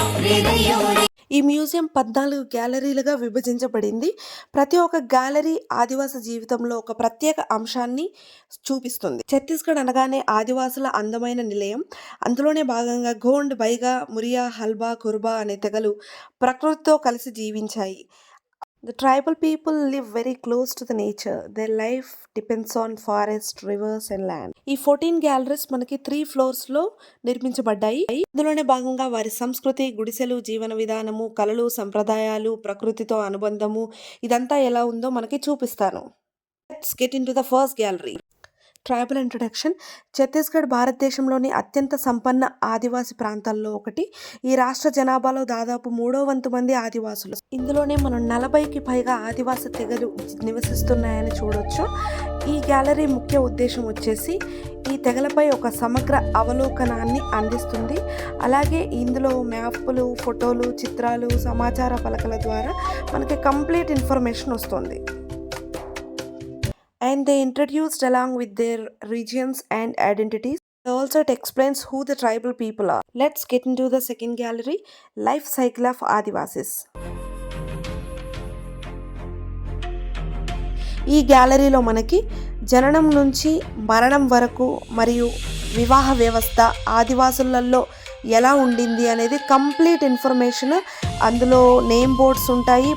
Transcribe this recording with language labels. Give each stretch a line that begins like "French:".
Telugu: ఈ మ్యూజియం 14 గ్యాలరీలుగా విభజించబడింది. ప్రతి ఒక్క గ్యాలరీ ఆదివాసీ జీవితంలో ఒక ప్రత్యేక అంశాన్ని చూపిస్తుంది. ఛత్తీస్గఢ్ అనగానే ఆదివాసుల అందమైన నిలయం. అందులోనే భాగంగా గోండ్, బైగా, మురియా, హల్బా, కుర్బా అనే తెగలు ప్రకృతితో కలిసి జీవించాయి.
English: The tribal people live very close to the nature. Their life depends on forest, rivers and land.
Telugu: ఈ 14 గ్యాలరీస్ మనకి 3 ఫ్లోర్స్లో నిర్మించబడ్డాయి. ఇందులోనే భాగంగా వారి సంస్కృతి, గుడిసెలు, జీవన విధానము, కళలు, సంప్రదాయాలు, ప్రకృతితో అనుబంధము ఇదంతా ఎలా ఉందో మనకి చూపిస్తాను.
English: Let's get into the first gallery. Tribal introduction.
Telugu: Chhattisgarh భారతదేశంలోని అత్యంత సంపన్న ఆదివాసీ ప్రాంతాల్లో ఒకటి. ఈ రాష్ట్ర జనాభాలో దాదాపు 3వ వంతు మంది ఆదివాసులు. ఇందులోనే మనం 40కి పైగా ఆదివాసీ తెగలు నివసిస్తున్నాయని చూడొచ్చు. ఈ గ్యాలరీ ముఖ్య ఉద్దేశం వచ్చేసి ఈ తెగలపై ఒక సమగ్ర అవలోకనాన్ని అందిస్తుంది. అలాగే ఇందులో మ్యాపులు, ఫోటోలు, చిత్రాలు, సమాచార పలకల ద్వారా మనకి కంప్లీట్ ఇన్ఫర్మేషన్ వస్తుంది.
English: And they introduced along with their regions and identities. Also it explains who the tribal people are. Let's get into the second gallery, Life Cycle of Adivasis.
Telugu: ఈ గ్యాలరీలో మనకి జననం నుంచి మరణం వరకు మరియు వివాహ వ్యవస్థ ఆదివాసులలో ఎలా ఉండింది అనేది కంప్లీట్ ఇన్ఫర్మేషన్ అందులో నేమ్ బోర్డ్స్ ఉంటాయి.